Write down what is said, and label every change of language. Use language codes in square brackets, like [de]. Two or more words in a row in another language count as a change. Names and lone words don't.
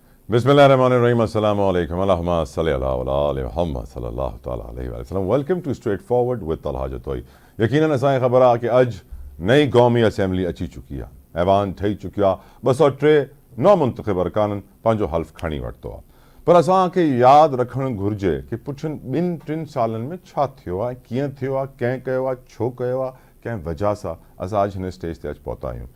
[ar] بسم الله الرحمن الرحيم. السلام عليكم. اللهم صل على آل محمد صلى الله تعالى عليه وسلم. [en] Welcome to Straightforward with Talha Jatoi. [sd] यकीनन असांखे ख़बर आहे कि अॼु नई क़ौमी असेंबली अची चुकी आहे, ऐवान ठही चुकियो आहे, 203 नौमुंतख़ब अरकाननि पंहिंजो हल्फ़ खणी वरितो आहे। पर असांखे यादि रखणु घुरिजे कि पुठियुनि 2-3 सालनि में छा थियो आहे, कीअं थियो आहे, कंहिं कयो आहे, छो कयो आहे, कंहिं वजह सां असां अॼु हिन स्टेज ते अची पहुता आहियूं।